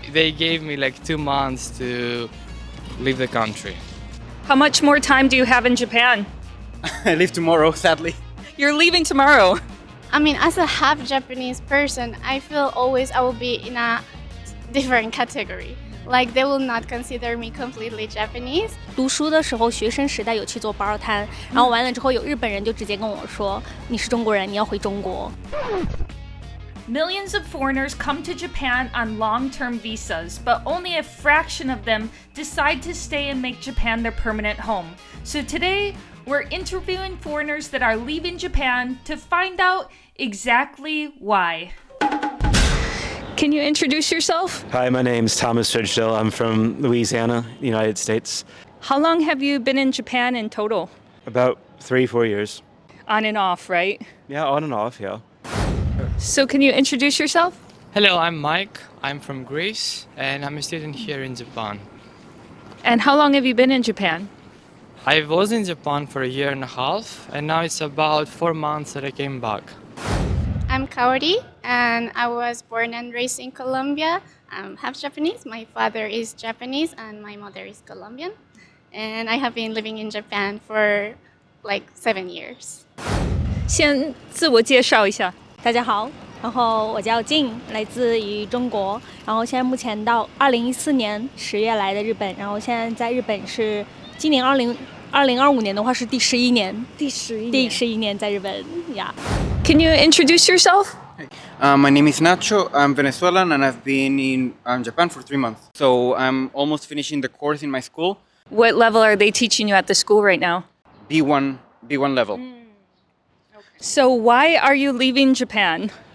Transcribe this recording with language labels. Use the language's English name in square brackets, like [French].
[English] They gave me like 2 months to leave the country. How much more time do you have in Japan? I leave tomorrow, sadly. You're leaving tomorrow. I mean, as a half Japanese person, I feel always I will be in a different category. Like they will not consider me completely Japanese. [Chinese] 读书的时候，学生时代有去做包摊，然后完了之后，有日本人就直接跟我说：“你是中国人，你要回中国。” [English] Millions of foreigners come to Japan on long-term visas, but only a fraction of them decide to stay and make Japan their permanent home. So today, we're interviewing foreigners that are leaving Japan to find out exactly why. Can you introduce yourself? Hi, my name's Thomas Fridgedill. I'm from Louisiana, the United States. How long have you been in Japan in total? About 3-4 years. On and off, right? Yeah, on and off, yeah. So can you introduce yourself? Hello, I'm Mike. I'm from Greece and I'm a student here in Japan. And how long have you been in Japan? I was in Japan for 1.5 years and now it's about 4 months that I came back. I'm Kaori and I was born and raised in Colombia. I'm half Japanese. My father is Japanese and my mother is Colombian. And I have been living in Japan for like 7 years. [Chinese] 先自我介绍一下。大家好，然后我叫静，来自于中国，然后现在目前到2014年10月来的日本，然后现在在日本是今年2025年的话是第11年，第11年在日本呀。 [English] Can you introduce yourself? My name is Nacho. I'm Venezuelan and I've been in Japan for 3 months. So I'm almost finishing the course in my school. What level are they teaching you at the school right now? B1 level. So why are you leaving Japan?